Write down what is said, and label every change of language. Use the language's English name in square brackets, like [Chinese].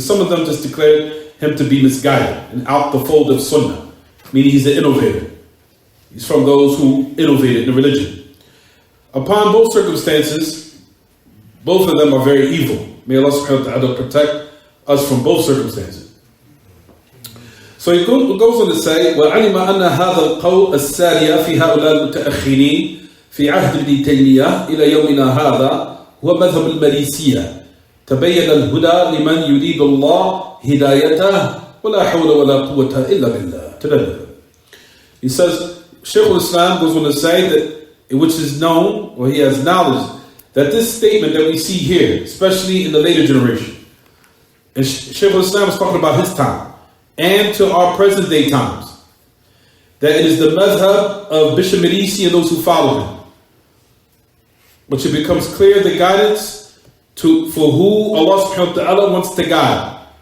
[English] And some of them just declared him to be misguided and out the fold of Sunnah, meaning he's an innovator. He's from those who innovated in the religion. Upon both circumstances, both of them are very evil. May Allah subhanahu wa ta'ala protect us from both circumstances. So he goes on to say, [Arabic] وَعَلِمَ أَنَّ هَذَا الْقَوْءَ السَّارِيَ فِي هَؤُلَاءِ الْمُتَأَخِّرِينَ فِي عَهْدِ ابْنِ تَيْمِيَّةَ إِلَى يَوْمِنَا هَذَا هو مذهب المريسية تبين الهدى لمن يريد الله هدايته ولا حول ولا قوة إلا بالله. [English] He says, Shaykh al-Islam goes on to say that, which is known, or he has knowledge, that this statement that we see here, especially in the later generation, and Shaykh al-Islam is talking about his time, and to our present day times, that it is the madhab of Bishop Merisi and those who follow him, which it becomes clear the guidance for who Allah subhanahu wa ta'ala wants to guide.